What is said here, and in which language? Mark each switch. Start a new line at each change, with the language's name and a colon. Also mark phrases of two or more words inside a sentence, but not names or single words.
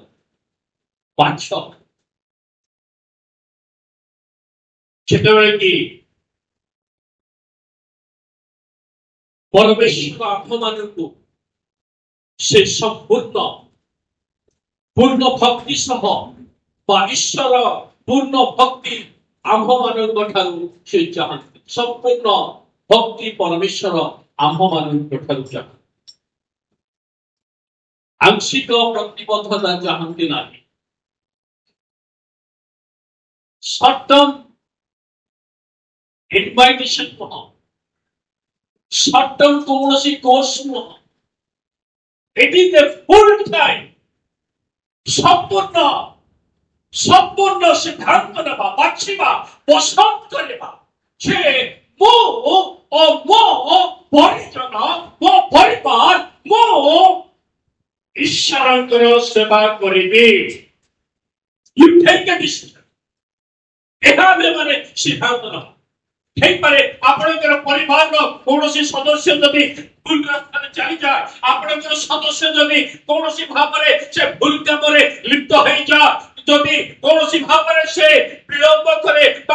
Odia: ବାଛ ଯେତେବେଳେ କି ପରମେଶ୍ୱର ଆମ୍ଭମାନଙ୍କୁ ସେ ପୂର୍ଣ୍ଣ ଭକ୍ତି ସହ ବା ଈଶ୍ୱର ପୂର୍ଣ୍ଣ ଭକ୍ତି ଆମ୍ଭମାନଙ୍କ ଠାରୁ ସେ ଚାହାନ୍ତି। ସମ୍ପୂର୍ଣ୍ଣ ଭକ୍ତି ପରମେଶ୍ୱର ଆମ୍ଭମାନଙ୍କ ଠାରୁ ଚାହାନ୍ତି। ଆଂଶିକ ପ୍ରତିବଦ୍ଧତା ଚାହାନ୍ତି ନାହିଁ।
English: short term invitation
Odia: ନୁହଁ,
English: short term
Odia: କୌଣସି କୋର୍ସ ନୁହଁ।
English: It is a full time
Odia: ସମ୍ପୂର୍ଣ୍ଣ ସିଦ୍ଧାନ୍ତ ନେବା, ବାଛିବା, ପସନ୍ଦ କରିବା ଯେ ମୁଁ ଓ ମୋ ପରିଜନ, ମୋ ପରିବାର, ମୁଁ ଈଶ୍ୱରଙ୍କର ସେବା କରିବି।
English: You take a decision.
Odia: ଏହା ଆମେ ମାନେ ସିଦ୍ଧାନ୍ତ ନେବା। ହେଇପାରେ ଆପଣଙ୍କର ପରିବାରର କୌଣସି ସଦସ୍ୟ ଯଦି ଭୁଲ ରାସ୍ତାରେ ଚାଲିଯାଏ, ଆପଣଙ୍କର ସଦସ୍ୟ ଯଦି କୌଣସି ଭାବରେ ସେ ଭୁଲ କାମରେ ଲିପ୍ତ ହେଇଯାଏ, ଯଦି କୌଣସି ଭାବରେ ସେ ବିଳମ୍ବ କରେ ବା